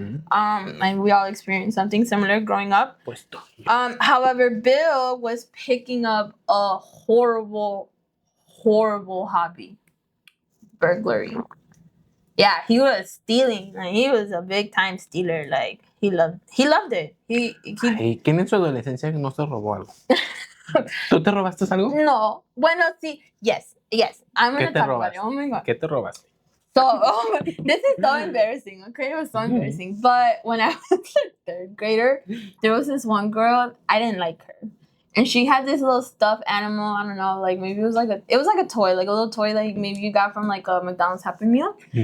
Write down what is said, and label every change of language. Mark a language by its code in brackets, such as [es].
[en] And we all experienced something similar growing up. However, Bill was picking up a horrible hobby: burglary. Yeah, he was stealing. Like, he was a big time stealer. Like, he loved it. [es] Ay, ¿quién en su adolescencia no se robó algo? ¿Tú te robaste algo? No. Bueno, sí. [en] Yes. I'm gonna talk about it. Oh my god. [es] ¿Qué te robaste? [en] So, this is so embarrassing. Okay, it was so embarrassing. But when I was a third grader, there was this one girl, I didn't like her. And she had this little stuffed animal. I don't know, like maybe it was like a toy, like a little toy, like maybe you got from like a McDonald's Happy Meal.